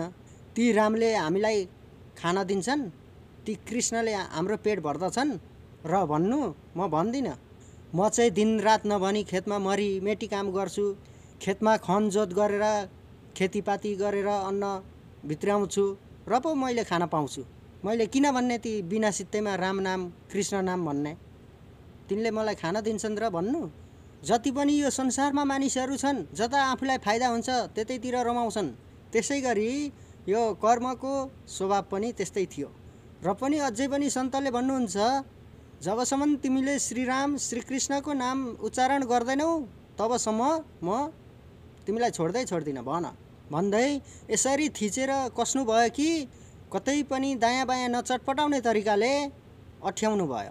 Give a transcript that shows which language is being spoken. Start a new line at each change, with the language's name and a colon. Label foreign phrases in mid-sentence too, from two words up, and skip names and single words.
Nepali: ती रामले हामीलाई खान दिन्छन्, ती कृष्णले हाम्रो पेट भर्दछन् र भन्नु, म भन्दिनँ। म चाहिँ दिनरात नभनी खेतमा मरिमेटी काम गर्छु, खेतमा खनजोत गरेर खेतीपाती गरेर अन्न भित्राउँछु र पो मैले खान पाउँछु। मैले किन भन्ने ती बिना सित्तैमा राम नाम कृष्ण नाम भन्ने? तिनले मलाई खान दिन्छन् र भन्नु। जति पनि यो संसारमा मानिसहरू छन्, जता आफूलाई फाइदा हुन्छ त्यतैतिर रमाउँछन्। त्यसै गरी यो कर्मको स्वभाव पनि त्यस्तै थियो। र पनि अझै पनि सन्तले भन्नुहुन्छ, जबसम्म तिमीले श्रीराम श्रीकृष्णको नाम उच्चारण गर्दैनौ तबसम्म म तिमीलाई छोड्दिनँ भन भन्दै यसरी थिचेर कस्नुभयो कि कतै पनि दायाँ बायाँ नचटपटाउने तरिकाले अठ्याउनु भयो।